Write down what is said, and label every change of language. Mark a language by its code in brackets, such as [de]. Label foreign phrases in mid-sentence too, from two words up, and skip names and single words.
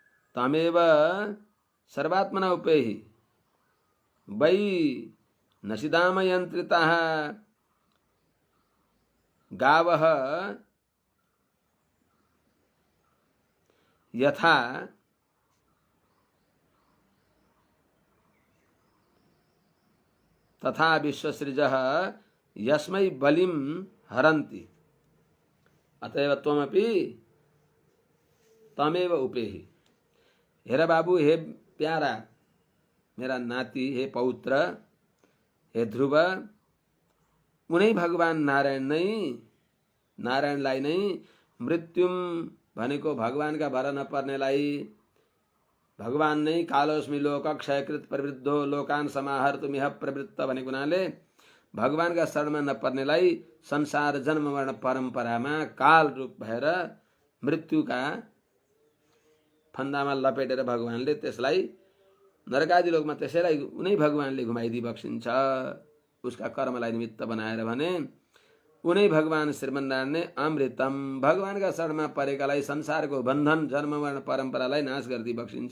[sa] तमेव सर्वात्मना उपेहि वै नशिदाम यंत्रिताः गावः यथा तथा विश्वसृजः यस्मै बलिं हरन्ति अतएव त्वमपि तमेव उपेहि। [ne] हेरा बाबू, हे प्यारा मेरा नाती, हे पौत्र, हे ध्रुव, उनै भगवान नारायणलाई नै मृत्युम भनेको भगवानका भर नपर्नेलाई, भगवान नै [sa] कालोस्मि लोक क्षयकृत प्रवृद्धो लोकान समाहर्तुमिह प्रवृत्त [ne] भनेको हुनाले भगवानका शरणमा नपर्नेलाई संसार जन्म मरण परम्परामा काल रूप भएर मृत्युका फन्दामा लपेटेर भगवानले त्यसलाई नरकादि लोकमा त्यसैलाई उनै भगवानले घुमाइदिई बक्सिन्छ उसका कर्मलाई निमित्त बनाएर भने उनै भगवान श्रीमन्नारायण ने अमृतम भगवानका शरणमा परेकालाई संसारको बन्धन जन्म मरण परम्परालाई नाश गरिदिई बक्सिन्छ।